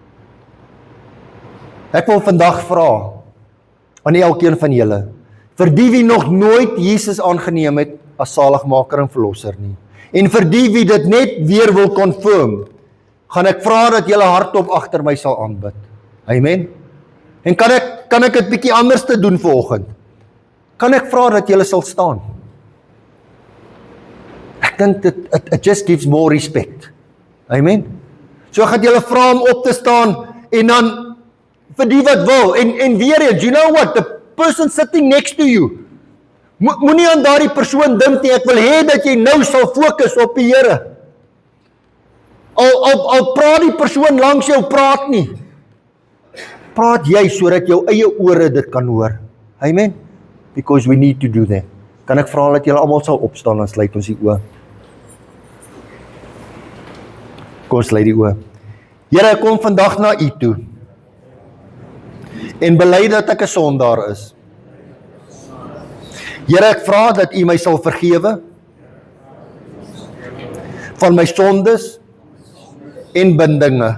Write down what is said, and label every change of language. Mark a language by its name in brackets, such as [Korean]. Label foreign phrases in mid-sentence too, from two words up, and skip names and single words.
[Afrikaans] Ek wil vandag vra aan elkeen van julle, vir die wie nog nooit Jesus aangeneem het as saligmaker en verlosser nie, en vir die wie dit net weer wil confirm, gaan ek vra dat julle hardop agter my sal aanbid. Amen. En kan ek dit bietjie anders te doen vanoggend? Kan ek vra dat julle sal staan? Ek dink [English] it just gives more respect. [Afrikaans] Amen. So gaan julle vra om op te staan en dan vir die wat wil en weer eens, [English] you know what, the person sitting next to you, [Afrikaans] moenie aan daardie persoon dink nie, ek wil hê dat jy nou sal fokus op die Here. Al praat die persoon langs jou, praat nie. Praat jy sodat jou eie ore dit kan hoor. Amen. [English] Because we need to do that. [Afrikaans] Kan ek vra dat julle almal sal opstaan en sluit ons die oë. Kom ons sluit die oë. Here, ek kom vandag na U toe en bely dat ek 'n sondaar is. Here, ek vra dat U my sal vergewe van my sondes en bindinge.